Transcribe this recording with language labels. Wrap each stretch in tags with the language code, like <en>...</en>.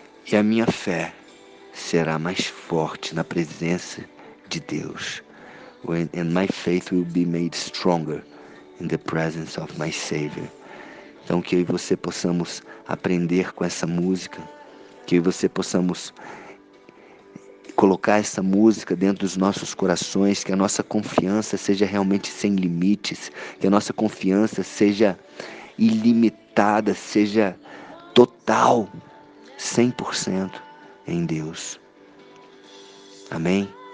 <pt>E a minha fé será mais forte na presença de Deus.</pt> <en>And my faith will be made stronger in the presence of my Savior.</en> <pt>Então que eu e você possamos aprender com essa música, que eu e você possamos colocar essa música dentro dos nossos corações, que a nossa confiança seja realmente sem limites, que a nossa confiança seja ilimitada, seja total, 100% em Deus. Amém?</pt>